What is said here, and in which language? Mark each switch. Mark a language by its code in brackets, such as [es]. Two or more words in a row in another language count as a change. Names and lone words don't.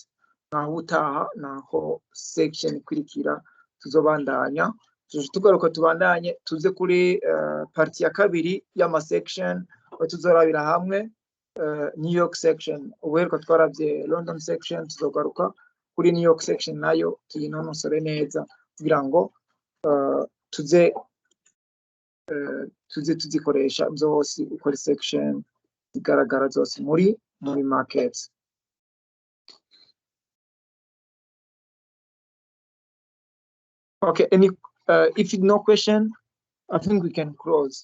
[rn] mwese naho utaha naho section ikurikira tuzobandanya tugaruka tubandanye tuze kuri parti ya kabiri y'ama section tuzorabira hamwe New York section. Ubuheruka twarabye London section, tuzogaruka kuri New York section nayo tuyinonosore neza kugira ngo tuze tuzikoresha zose uko ari section zigaragara zose muri markets. [en] Okay, if no question, I think we can close.